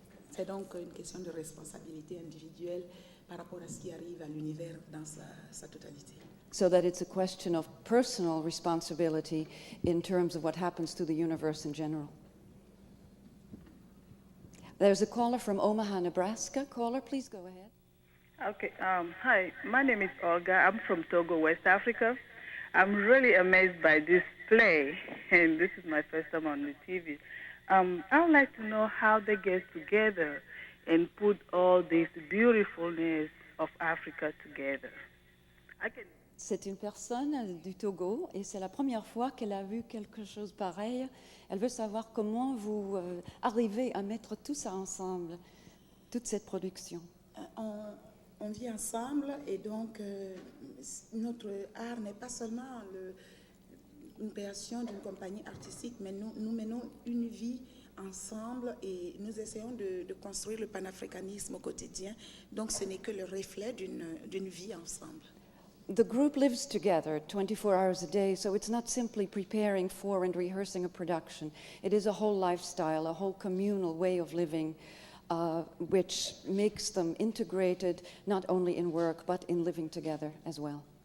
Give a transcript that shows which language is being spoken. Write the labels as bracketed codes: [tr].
[fr] C'est donc une question de responsabilité individuelle par rapport à ce qui arrive à l'univers dans sa totalité. [en] So that it's a question of personal responsibility in terms of what happens to the universe in general. There's a caller from Omaha, Nebraska. Caller, please go ahead. Okay. Hi, my name is Olga. I'm from Togo, West Africa. I'm really amazed by this play, and this is my first time on the TV. I would like to know how they get together and put all this beautifulness of Africa together. [fr] C'est une personne du Togo et c'est la première fois qu'elle a vu quelque chose pareil. Elle veut savoir comment vous arrivez à mettre tout ça ensemble, toute cette production. On vit ensemble et donc notre art n'est pas seulement une création d'une compagnie artistique, mais nous menons une vie ensemble et nous essayons de construire le panafricanisme au quotidien. Donc ce n'est que le reflet d'une vie ensemble. [en] The group lives together 24 hours a day, so it's not simply preparing for and rehearsing a production. It is a whole lifestyle, a whole communal way of living, which makes them integrated not only in work, but in living together as well.